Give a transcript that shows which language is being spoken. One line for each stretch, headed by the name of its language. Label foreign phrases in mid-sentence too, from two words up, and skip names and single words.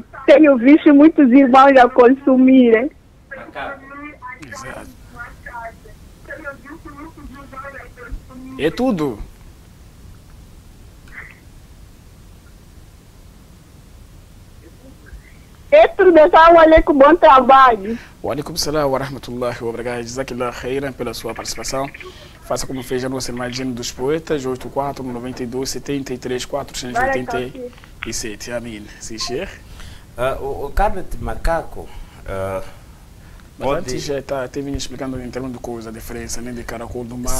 Portuguese: Tenho visto muitos irmãos a consumirem. Exato. É tudo. É tudo,
Arabic: السلام عليكم,
Portuguese: bom trabalho.
Arabic: و عليكم السلام و رحمة الله و بركاته. جزاك الله خيرا
Portuguese: pela sua participação. Faça como fez a nossa irmã Jenny dos Poetas, 84 92 73 487. Amém. Sim, Sheikh? O carne de macaco... Mas antes já teve explicando em termos de coisa, a diferença, né, de caracol do mar.